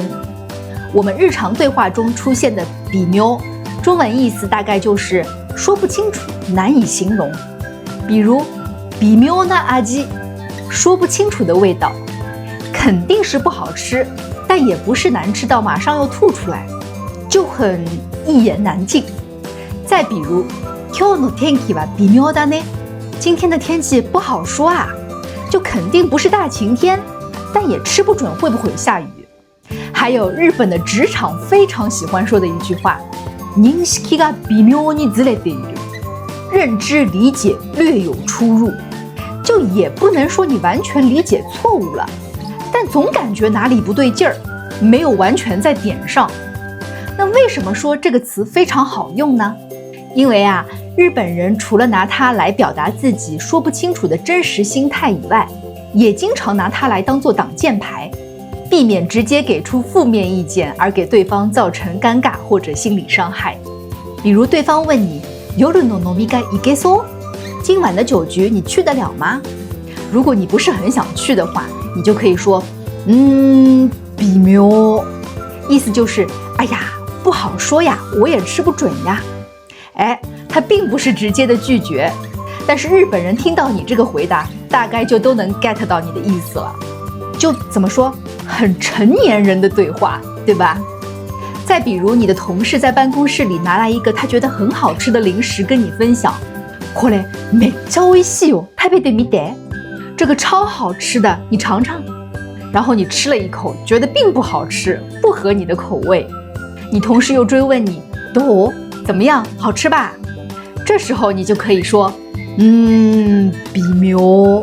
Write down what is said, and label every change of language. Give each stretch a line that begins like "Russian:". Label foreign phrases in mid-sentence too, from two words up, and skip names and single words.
Chinese: 我们日常对话中出现的微妙，中文意思大概就是说不清楚，难以形容。比如
Japanese: 微妙な味，
Chinese: 说不清楚的味道，肯定是不好吃，但也不是难吃到马上要吐出来，就很一言难尽。再比如
Japanese: 今日の天気は微妙だね，
Chinese: 今天的天气不好说啊，就肯定不是大晴天，但也吃不准会不会下雨。还有日本的职场非常喜欢说的一句话，
Japanese: 認識が微妙にずれている，
Chinese: 认知理解略有出入，就也不能说你完全理解错误了，但总感觉哪里不对劲儿，没有完全在点上。那为什么说这个词非常好用呢？因为日本人除了拿它来表达自己说不清楚的真实心态以外，也经常拿它来当作挡箭牌，避免直接给出负面意见而给对方造成尴尬或者心理伤害。比如对方问你
Japanese: 夜の飲み会行けそう？
Chinese: 今晚的酒局你去得了吗？如果你不是很想去的话，你就可以说微妙，意思就是哎呀不好说呀，我也吃不准呀。它并不是直接的拒绝，但是日本人听到你这个回答，大概就都能 get 到你的意思了。就怎么说，很成年人的对话，对吧？再比如你的同事在办公室里拿来一个他觉得很好吃的零食跟你分享，
Japanese: これめっちゃ美味しいよ、食べてみて。
Chinese: 这个超好吃的，你尝尝。然后你吃了一口，觉得并不好吃，不合你的口味。你同事又追问你，どう？怎么样？好吃吧？这时候你就可以说，微妙。